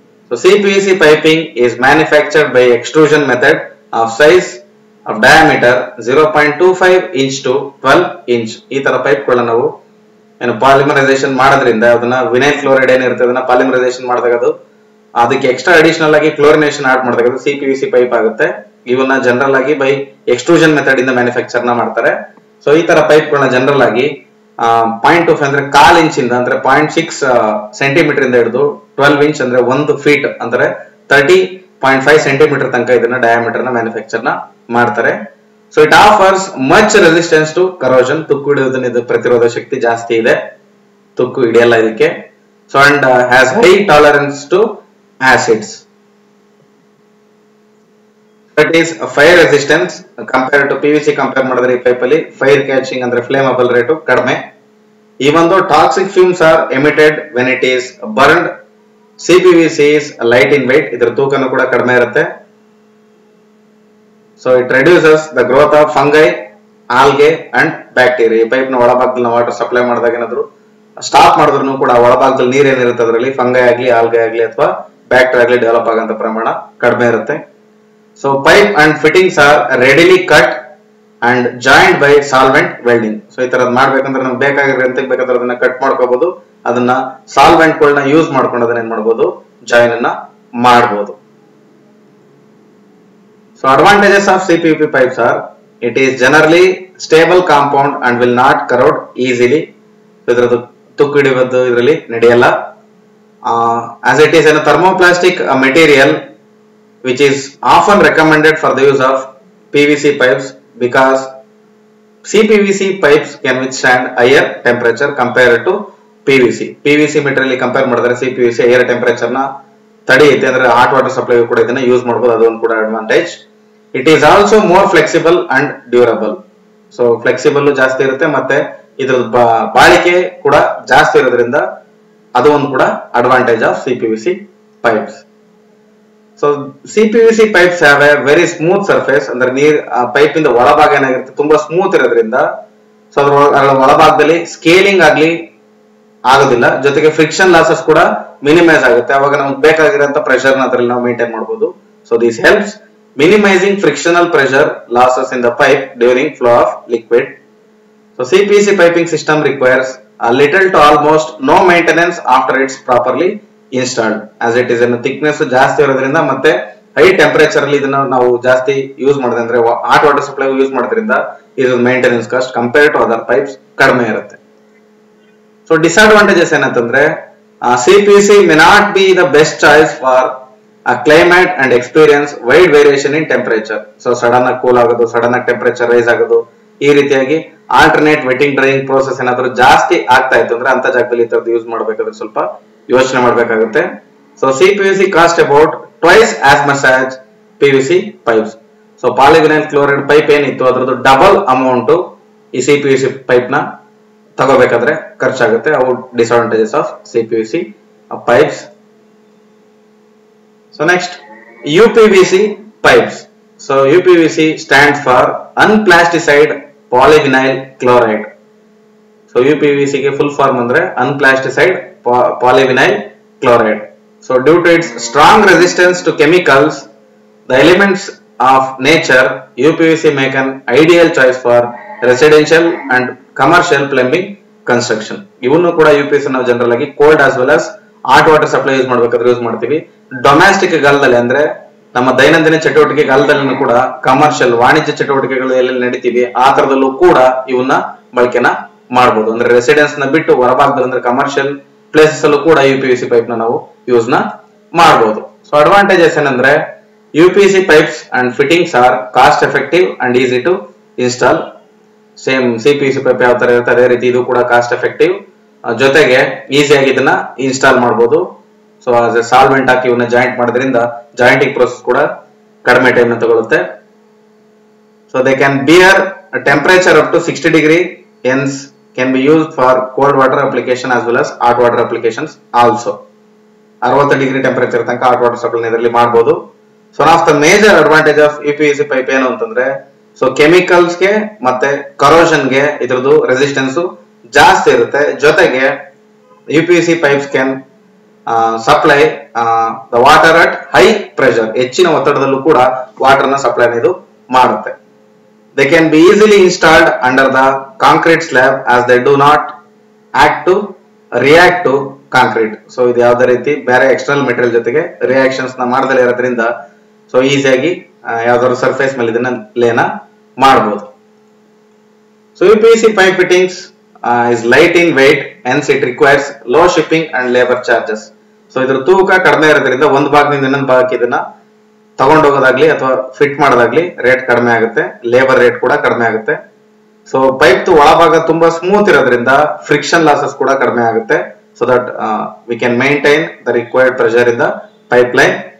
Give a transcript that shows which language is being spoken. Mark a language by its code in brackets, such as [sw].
[en] So CPVC piping is manufactured by extrusion method of size of diameter 0.25 inch to 12 inch. [kn] ಈ ತರ pipe ಗಳನ್ನ ನಾವು ಏನು polymerisation ಮಾಡೋದ್ರಿಂದ ಅದನ್ನ ವಿನೈಲ್ ಕ್ಲೋರೈಡ್ ಏನಿರುತ್ತೆ ಅದನ್ನ ಪಾಲಿಮರೈಸೇಷನ್ ಮಾಡಿದಾಗ ಅದು ಅದಕ್ಕೆ ಎಕ್ಸ್ಟ್ರಾ ಅಡಿಷನಲ್ ಆಗಿ ಕ್ಲೋರಿನೇಷನ್ ಆಡ್ ಮಾಡಿದಾಗ ಅದು ಸಿಪಿವಿಸಿ ಪೈಪ್ ಆಗುತ್ತೆ. ಇವನ್ನ ಜನರಲ್ ಆಗಿ ಬೈ ಎಕ್ಸ್ಟ್ರೂಷನ್ ಮೆಥಡ್ ಇಂದ ಮ್ಯಾನುಫ್ಯಾಕ್ಚರ್ ನ ಮಾಡ್ತಾರೆ. ಸೊ ಈ ತರ ಪೈಪ್ ಗಳನ್ನ ಜನರಲ್ ಆಗಿ 0.2 ಅಂದ್ರೆ 1/4 ಇಂಚ್ ಇಂದ ಅಂದ್ರೆ 0.6 ಸೆಂಟಿಮೀಟರ್ ಇಂದ ಹಿಡಿದು 12 ಇಂಚ್ ಅಂದ್ರೆ 1 ಫೀಟ್ ಅಂದ್ರೆ 30.5 ಸೆಂಟಿಮೀಟರ್ ತನಕ ಇದನ್ನ ಡಯಾಮೀಟರ್ ನ ಮ್ಯಾನುಫ್ಯಾಕ್ಚರ್ ನ ಮಾಡ್ತಾರೆ. [en] So it offers much resistance to corrosion. [kn] ತುಕ್ಕು ಹಿಡಿಯೋದನ್ನ ಇದು ಪ್ರತಿರೋಧ ಶಕ್ತಿ ಜಾಸ್ತಿ ಇದೆ, ತುಕ್ಕು ಹಿಡಿಯಲ್ಲ ಇದಕ್ಕೆ. [en] So and has high tolerance to acids. That is fire resistance compared to PVC [kn] compare ಮಾಡಿದ್ರೆ ಈ ಪೈಪ್ ಅಲ್ಲಿ ಫೈರ್ ಕ್ಯಾಚಿಂಗ್ ಅಂದ್ರೆ ಫ್ಲೇಮಬಲ್ ರೇಟ್ ಕಡಿಮೆ. [en] Even though toxic fumes are emitted when it is burned, CPVC is light in weight. [kn] ಇದರ ತೂಕನೂ ಕೂಡ ಕಡಿಮೆ ಇರುತ್ತೆ. [en] So it reduces the growth of fungi, algae and bacteria. [kn] ಈ ಪೈಪ್ ನ ಒಳಭಾಗದಲ್ಲಿ ನಾವು ವಾಟರ್ ಸಪ್ಲೈ ಮಾಡಿದಾಗ ಏನಾದ್ರು ಸ್ಟಾಪ್ ಮಾಡಿದ್ರು ಕೂಡ ಒಳಭಾಗದಲ್ಲಿ ನೀರ್ ಏನಿರುತ್ತೆ ಅದರಲ್ಲಿ ಫಂಗೈ ಆಗ್ಲಿ ಆಲ್ಗೆ ಆಗ್ಲಿ ಅಥವಾ ಬ್ಯಾಕ್ಟೀರಿಯಾ ಆಗ್ಲಿ ಡೆವಲಪ್ ಆಗಂತ ಪ್ರಮಾಣ ಕಡಿಮೆ ಇರುತ್ತೆ. [en] So pipe and fittings are readily cut and joined by solvent welding. [kn] So ಈ ತರದ್ ಮಾಡ್ಬೇಕಂದ್ರೆ ನಮ್ಗೆ ಬೇಕಾಗಿರೋ ಎಂತಕ್ಕೆ ಬೇಕಾದ್ರೆ ಅದನ್ನ ಕಟ್ ಮಾಡ್ಕೋಬಹುದು, ಅದನ್ನ ಸಾಲ್ವೆಂಟ್ ಗಳನ್ನ ಯೂಸ್ ಮಾಡ್ಕೊಂಡು ಅದನ್ನ ಏನ್ ಮಾಡಬಹುದು, ಜಾಯಿನ್ ಅನ್ನ ಮಾಡಬಹುದು. [en] So advantages of CPVC pipes are, it is generally stable compound and will not corrode easily. [kn] ಇದರದ್ದು ತುಕ್ಕು ಹಿಡಿಯೋದು ಇದರಲ್ಲಿ ನಡೆಯಲ್ಲ. [en] As it is a thermoplastic material which is often recommended for the use of PVC pipes because CPVC pipes can withstand higher temperature compared to PVC. [kn] PVC material compare ಮಾಡಿದ್ರೆ CPVC higher temperature ನ ತಡೆಯುತ್ತೆ, ಅಂದ್ರೆ hot water supply ಕೂಡ ಇದನ್ನ use ಮಾಡಬಹುದು, ಅದೊಂದು ಕೂಡ advantage. [en] It is also more flexible and durable. [kn] So flexible ಜಾಸ್ತಿ ಇರುತ್ತೆ ಮತ್ತೆ ಇದರ ಬಾಳಿಕೆ ಕೂಡ ಜಾಸ್ತಿ ಇರೋದ್ರಿಂದ ಅದು ಒಂದು ಕೂಡ advantage of CPVC pipes. [en] So CPVC pipes have a very smooth surface. [kn] ಅಂದ್ರೆ ನೀರ್ ಪೈಪ್ ಇಂದ ಒಳಭಾಗ ಏನಾಗಿರುತ್ತೆ ತುಂಬಾ ಸ್ಮೂತ್ ಇರೋದ್ರಿಂದ ಸೊ ಅದರ ಒಳಭಾಗದಲ್ಲಿ ಸ್ಕೇಲಿಂಗ್ ಆಗ್ಲಿ ಆಗೋದಿಲ್ಲ, ಜೊತೆಗೆ ಫ್ರಿಕ್ಷನ್ ಲಾಸಸ್ ಕೂಡ ಮಿನಿಮೈಸ್ ಆಗುತ್ತೆ. ಅವಾಗ ನಮ್ಗೆ ಬೇಕಾಗಿರೋಂತ ಪ್ರೆಷರ್ ನ ಅದರಲ್ಲಿ ನಾವು ಮೇಂಟೈನ್ ಮಾಡಬಹುದು. [en] So this helps minimizing frictional pressure losses in the pipe during flow of liquid. So CPVC piping system requires a little to almost no maintenance after it's properly installed, as it is in thickness [kn] ಜಾಸ್ತಿ ಇರೋದ್ರಿಂದ ಮತ್ತೆ high temperature ಅಲ್ಲಿ ಇದನ್ನ ನಾವು ಜಾಸ್ತಿ use ಮಾಡಿದ್ರೆ ಅಂದ್ರೆ hot water supply use ಮಾಡೋದ್ರಿಂದ ಇದರ maintenance cost compare to other pipes ಕಡಿಮೆ ಇರುತ್ತೆ. [en] so [kn] ಡಿಸ್ಅಡ್ವಾಂಟೇಜಸ್ ಏನಂತಂದ್ರೆ [en] CPVC may not be the best choice for a climate and experience wide variation in temperature. [kn] So sudden ಆಗಿ cool ಆಗೋದು, sudden ಆಗಿ temperature rice ಆಗೋದು, ಈ ರೀತಿಯಾಗಿ ಆಲ್ಟರ್ನೇಟ್ ವೆಟ್ಟಿಂಗ್ ಡ್ರೈಯಿಂಗ್ ಪ್ರೋಸೆಸ್ ಏನಾದ್ರು ಜಾಸ್ತಿ ಆಗ್ತಾ ಇತ್ತು ಅಂದ್ರೆ ಅಂತ ಜಾಗದಲ್ಲಿ ಈ ತರದ್ದು ಯೂಸ್ ಮಾಡಬೇಕಾದ್ರೆ ಸ್ವಲ್ಪ ಯೋಚನೆ ಮಾಡಬೇಕಾಗುತ್ತೆ. [en] So CPVC cost about twice as much as PVC pipes. [kn] So polyvinyl chloride pipe ಏನಿತ್ತು ಅದರದ್ದು ಡಬಲ್ ಅಮೌಂಟ್ ಈ CPVC ಪೈಪ್ ನ ತಗೋಬೇಕಾದ್ರೆ ಖರ್ಚಾಗುತ್ತೆ. [en] ಅವು disadvantages of CPVC pipes. So next, UPVC pipes. So UPVC stands for unplasticized polyvinyl chloride. [kn] So UPVC ಗೆ full form ಅಂದ್ರೆ unplasticized polyvinyl chloride. [en] So due to its strong resistance to chemicals, the elements of nature, UPVC make an ideal choice for residential and commercial plumbing construction. [kn] ಇವನು ಕೂಡ UPVC ನಾವು general ಆಗಿ cold as well as hot water supply use ಮಾಡಬೇಕಾದ್ರೆ use ಮಾಡ್ತೀವಿ. Domestic ಗಾಲದಲ್ಲಿ ಅಂದ್ರೆ ನಮ್ಮ ದೈನಂದಿನ ಚಟುವಟಿಕೆಗಾಲದಲ್ಲೂ ಕೂಡ ಕಮರ್ಷಿಯಲ್ ವಾಣಿಜ್ಯ ಚಟುವಟಿಕೆಗಳು ಎಲ್ಲೆಲ್ಲಿ ನಡೀತೀವಿ ಆ ತರದಲ್ಲೂ ಕೂಡ ಇವನ್ನ ಬಳಕೆನ ಮಾಡಬಹುದು. ಅಂದ್ರೆ ರೆಸಿಡೆನ್ಸ್ ನ ಬಿಟ್ಟು ಹೊರಭಾಗದಲ್ಲಿ ಅಂದ್ರೆ ಕಮರ್ಷಿಯಲ್ ಪ್ಲೇಸಸ್ ಅಲ್ಲೂ ಕೂಡ UPVC ಪೈಪ್ ನ ನಾವು ಯೂಸ್ ನ ಮಾಡಬಹುದು. [en] so [kn] ಅಡ್ವಾಂಟೇಜಸ್ ಏನಂದ್ರೆ [en] UPVC pipes and fittings are cost effective and easy to install. [kn] Same CPVC pipe ಯಾವ ತರ ಇರುತ್ತೆ ಅದೇ ರೀತಿ ಇದು ಕೂಡ ಕಾಸ್ಟ್ ಎಫೆಕ್ಟಿವ್, ಜೊತೆಗೆ ಈಸಿಯಾಗಿ ಇದನ್ನ ಇನ್ಸ್ಟಾಲ್ ಮಾಡಬಹುದು. ಸೊ ಆಸ್ ಎ ಸಾಲ್ವೆಂಟ್ ಹಾಕಿ ಇವನ್ನ ಜಾಯಿಂಟ್ ಮಾಡೋದ್ರಿಂದ ಜಾಯಿಂಟಿಂಗ್ ಪ್ರೋಸೆಸ್ ಕೂಡ ಕಡಿಮೆ ಟೈಮ್ ತಗೊಳುತ್ತೆ. [en] So they can bear temperature up to 60 degree, hence can be used for cold water application as well as hot water applications also. [kn] 60 degree temperature ತನಕ hot water supply ಇದರಲ್ಲಿ ಮಾಡಬಹುದು. [en] so one of the major advantage of UPVC pipe [kn] ಏನು ಅಂತಂದ್ರೆ, so chemicals ಗೆ ಮತ್ತೆ corrosion ಗೆ ಇದ್ರದ್ದು resistance ಜಾಸ್ತಿ ಇರುತ್ತೆ. ಜೊತೆಗೆ [en] UPVC pipes can supply the water at high pressure, [kn] ಹೆಚ್ಚಿನ ಒತ್ತಡದಲ್ಲೂ ಕೂಡ ವಾಟರ್ ನ ಸಪ್ಲೈ ಇದು ಮಾಡುತ್ತೆ. [en] They can be easily installed under the concrete slab as they do not act to react to concrete. [kn] So ಇದು ಯಾವುದೇ ರೀತಿ ಬೇರೆ ಎಕ್ಸ್ಟರ್ನಲ್ ಮೆಟೀರಿಯಲ್ ಜೊತೆಗೆ ರಿಯಾಕ್ಷನ್ಸ್ ನ ಮಾಡದಲ್ಲೇ ಇರೋದ್ರಿಂದ ಸೊ ಈಸಿಯಾಗಿ ಯಾವ್ದಾದ್ರು ಸರ್ಫೇಸ್ ಮೇಲೆ ಇದನ್ನ ಲೇನ ಮಾಡಬಹುದು. [en] So UPVC pipe fittings is light in weight, hence it requires low shipping and labor charges. [kn] So ಇದ್ರ ತೂಕ ಕಡಿಮೆ ಇರೋದ್ರಿಂದ ಒಂದು ಭಾಗದಿಂದ ಇನ್ನೊಂದು ಭಾಗಕ್ಕೆ ಇದನ್ನ ತಗೊಂಡೋಗೋದಾಗ್ಲಿ ಅಥವಾ ಫಿಟ್ ಮಾಡೋದಾಗ್ಲಿ ರೇಟ್ ಕಡಿಮೆ ಆಗುತ್ತೆ, ಲೇಬರ್ ರೇಟ್ ಕೂಡ ಕಡಿಮೆ ಆಗುತ್ತೆ. ಸೊ ಪೈಪ್ ಒಳಭಾಗ ತುಂಬಾ ಸ್ಮೂತ್ ಇರೋದ್ರಿಂದ ಫ್ರಿಕ್ಷನ್ ಲಾಸಸ್ ಕೂಡ ಕಡಿಮೆ ಆಗುತ್ತೆ. [en] So that we can maintain the required pressure in the pipeline.